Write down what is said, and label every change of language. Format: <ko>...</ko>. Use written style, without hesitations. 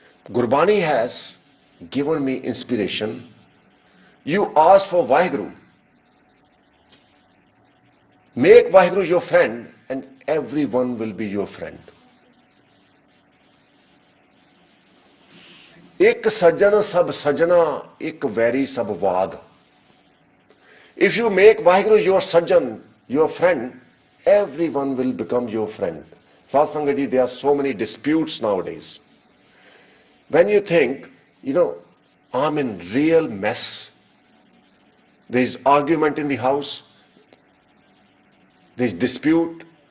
<en>Gurbani has given me inspiration. You ask for Vaheguru. Make Vaheguru your friend and everyone will be your friend.</en> <hi>एक सज्जन सब सजना, एक vary सब वाद.</hi> <en>If you make Vaheguru your sajjan, your friend, everyone will become your friend. Satsanga ji, there are so many disputes nowadays. When you think, I'm in real mess. There is argument in the house. There is dispute.</en>